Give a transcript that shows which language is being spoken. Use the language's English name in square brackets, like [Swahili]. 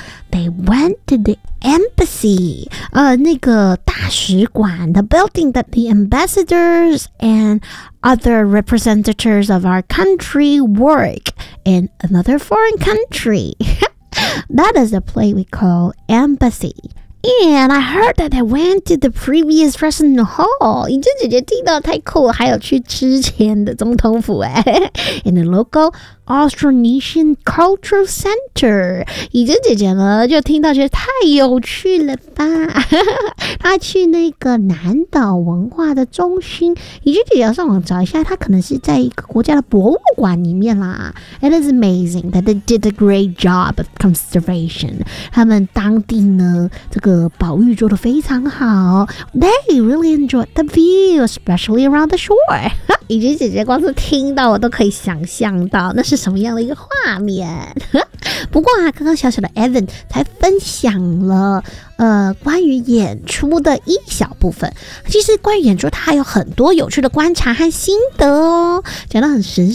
[English] They went to the embassy， [Chinese] 那个大使馆 [English] the building that the ambassadors and other representatives of our country work in another foreign country. That is a place we call embassy. And I heard that they went to the previous president hall. [Chinese] 以君姐姐听到太酷了，还有去之前的总统府哎。 [English] In the local Austronesian Cultural Center. [Chinese] 以君姐姐呢就听到觉得太有趣了吧。她去那个南岛文化的中心。以君姐姐上网找一下，她可能是在一个国家的博物馆里面啦。 [English] It is amazing that they did a great job of conservation. [Chinese] 他们当地呢这个保育做得非常好。 [English] They really enjoyed the view, especially around the shore. [Chinese] 以及姐姐光是听到我都可以想象到那是什么样的一个画面。不过啊，刚刚小小的 Evan 才分享了关于演出的一小部分，其实关于演出他有很多有趣的观察和心得哦，讲得很神圣